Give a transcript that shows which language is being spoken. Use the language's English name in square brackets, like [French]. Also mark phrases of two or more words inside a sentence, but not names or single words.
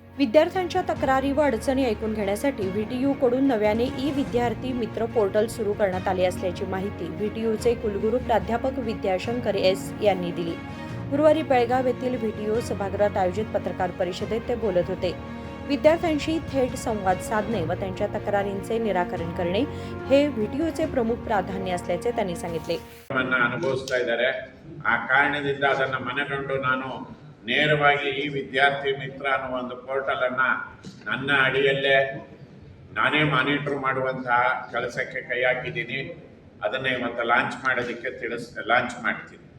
[Marathi] विद्यार्थ्यांच्या तक्रारी व अडचणी ऐकून घेण्यासाठी व्हीटीयू कडून नव्याने ई विद्यार्थी मित्र पोर्टल सुरू करण्यात आले असल्याची माहिती व्हीटीयूचे कुलगुरू प्राध्यापक विद्याशंकर एस यांनी दिली। गुरुवारी बेळगाव येथील व्हीटीयू सभागृहात आयोजित पत्रकार परिषदेत ते बोलत होते। विद्यार्थ्यांशी थेट संवाद साधणे व त्यांच्या तक्रारींचे निराकरण करणे हे व्हीटीयूचे प्रमुख प्राधान्य असल्याचे त्यांनी सांगितले। [Kannada] ಅನುಭವಿಸ್ತಾ ಇದ್ದಾರೆ। ಆ ಕಾರಣದಿಂದ ಅದನ್ನು ಮನಗಂಡು ನಾನು ನೇರವಾಗಿ ಈ ವಿದ್ಯಾರ್ಥಿ ಮಿತ್ರ ಅನ್ನೋ ಒಂದು ಪೋರ್ಟಲ್ ಅನ್ನ ನನ್ನ ಅಡಿಯಲ್ಲೇ ನಾನೇ ಮಾನಿಟರ್ ಮಾಡುವಂತಹ ಕೆಲಸಕ್ಕೆ ಕೈ ಹಾಕಿದ್ದೀನಿ। ಅದನ್ನ ಇವತ್ತು ಲಾಂಚ್ ಮಾಡೋದಕ್ಕೆ ಲಾಂಚ್ ಮಾಡ್ತೀನಿ।